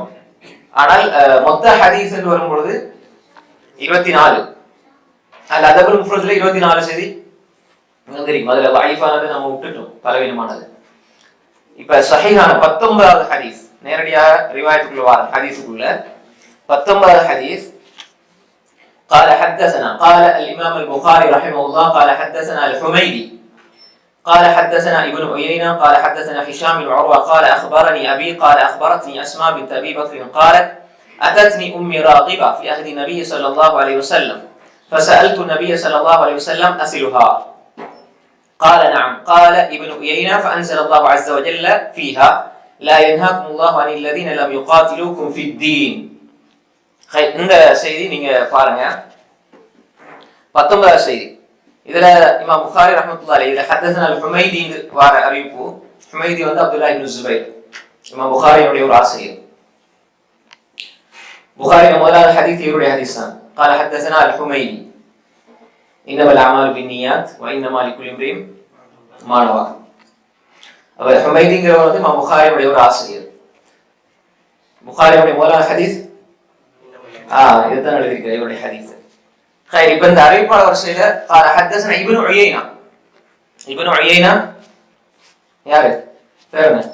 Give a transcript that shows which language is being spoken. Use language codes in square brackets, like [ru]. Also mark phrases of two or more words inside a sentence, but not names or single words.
[ta] ஆனால் மொத்த ஹதீஸ் என்று வரும்பொழுது 24. அதுல அதபுல் முஃப்ரத்ல 24 செய்தி வந்திருக்கும். அதுல லைஃபானது நம்ம விட்டுட்டோம், பலவீனமானது. இப்ப சஹீஹான 19வது ஹதீஸ், நேரடியாக ரிவாயத்துக்குள்ள வர ஹதீஸுக்குள்ள 19வது ஹதீஸ். [ar] قال حدثنا قال الإمام البخاري رحمه الله قال حدثنا الحميدي قال حدثنا ابن عيينة قال حدثنا هشام بن عروة قال أخبرني أبي قال أخبرتني أسماء بنت أبي بكر قالت أتتني أمي راغبة في عهد النبي صلى الله عليه وسلم فسألت النبي صلى الله عليه وسلم أسلها قال نعم قال ابن عيينة فأنزل الله عز وجل فيها لا ينهاكم الله عن الذين لم يقاتلوكم في الدين. [ta] இந்த செய்தி நீங்க பாருங்க, 19வது செய்தி. இதுல இமாம் புகாரி [ar] رحمة الله عليه [ta] இதுல ஹதஸனா அல்-ஹுமைதி வர அறிவிப்பு. ஹுமைதி வந்து அப்துல்லாஹ் இப்னு ஸுபைர், இமாம் புகாரியுடைய ஒரு ஆசிரியர். புகாரி முதலாவது ஹதீஸ் இவருடைய ஹதீஸ் தான். [ar] قال حدثنا الحميدي انما الاعمال بالنيات وانما لكل امرئ ما نوى. [ta] அவர் ஹுமைதிங்கிறவர் வந்து இமாம் புகாரியுடைய ஒரு ஆசிரியர். புகாரியுடைய முதலாவது ஹதீஸ் இதுதான் எழுதியிருக்கிற இவருடைய ஹதீஸ். இப்ப இந்த அறிவிப்பாளர் வரிசையில ஹதஸனா இப்னு உயைனா. இப்னு உயைனா யாரு பேர் என்ன?